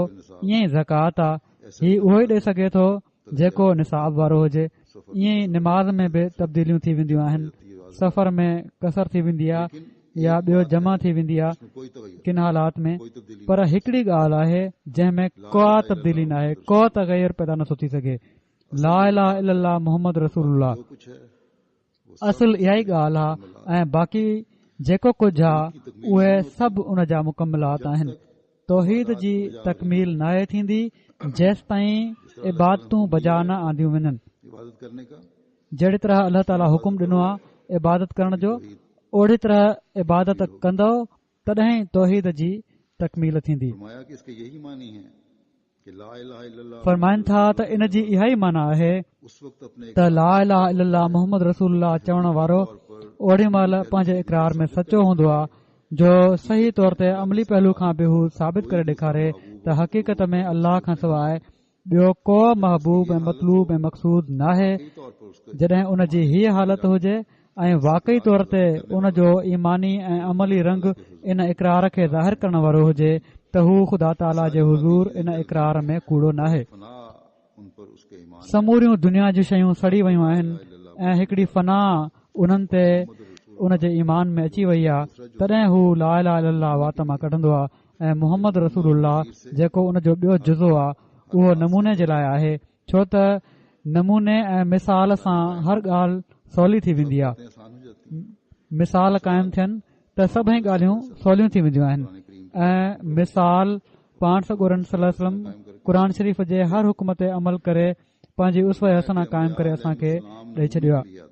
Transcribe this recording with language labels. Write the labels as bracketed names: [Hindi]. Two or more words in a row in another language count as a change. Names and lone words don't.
[Sindhi] ईअं ई ज़कात आहे, ही उहो ई ॾेई सघे थो जेको निसाब वारो हुजे। ईअं ई निमाज़ में बि तब्दीलियूं थी वेंदियूं आहिनि, सफ़र में कसर थी वेंदी आहे या ॿियो जमा थी वेंदी आहे किन हालात में। पर हिकड़ी ॻाल्हि आहे जंहिं में को तब्दीली न आहे, को तग़यर पैदा नथो थी सघे। [Arabic] لا إله إلا الله محمد رسول الله, [Sindhi] असुल इहा ई ॻाल्हि आहे ऐं बाक़ी जेको कुझु आहे उहे सभु उन जा मुकमलात आहिनि। तौहीद जी तकमील नाहे थींदी जेसि ताईं इबादतूं बजा न आंदियूं वञनि। जहिड़ी तरह अल्लाह ताला हुकुम ॾिनो आहे इबादत करण जो, ओड़ी तरह इबादत कंदो तॾहिं तौहीद जी तकमील थींदी। फरमाइनि था त इन जी इहा ई माना आहे त [Arabic] لا إله إلا الله محمد رسول الله [Sindhi] चवण वारो ओड़ी महिल पंहिंजे इक़रार में सचो हूंदो आहे जो सही तौर ते अमली पहलू खां बि हू साबित करे ॾेखारे त हक़ीक़त में अल्लाह खां सवाइ ॿियो को महबूब ऐं मतलूब ऐं मक़सूद नाहे। जॾहिं उन जी हीअ हालत हुजे ऐं वाक़ई तौर ते उन जो ईमानी ऐं अमली रंग इन इक़रार खे ज़ाहिर करण वारो हुजे त हू ख़ुदा ताला जे हुज़ूर इन इक़रार में कूड़ो नाहे। समूरियूं दुनिया जूं शयूं सड़ी वयूं आहिनि ऐं हिकड़ी फना उन्हनि ते उन जे ईमान में अची वई आहे, तॾहिं हू [Arabic] لا إله إلا الله [Sindhi] वात मां कढंदो आहे ऐं [Arabic] محمد رسول الله [Sindhi] जेको उन जो ॿियो जुज़ो आहे उहो नमूने जे लाइ आहे, छो त नमूने ऐं मिसाल सां हर ॻाल्हि सवली थी वेंदी आहे। मिसाल क़ाइमु थियनि त सभई ॻाल्हियूं सवलियूं थी वेंदियूं आहिनि ऐं मिसाल पाण सॻोरन [Arabic] صلى الله عليه وسلم [Sindhi] क़ुर शरीफ़ जे हर हुकुम ते अमल करे पंहिंजी [Arabic] أسوة حسنة [Sindhi] क़ाइमु करे असांखे ॾेई छॾियो आहे।